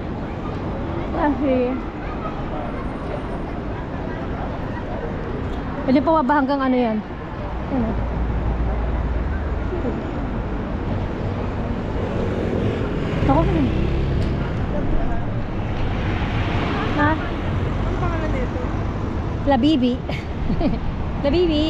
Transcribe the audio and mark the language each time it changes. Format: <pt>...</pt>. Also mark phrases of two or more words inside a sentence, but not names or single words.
<tl>Pwede pa ba hanggang ano yan? Ano? Ako ka rin. Ha? Ano pangalan dito? La Bibi. La Bibi.</tl>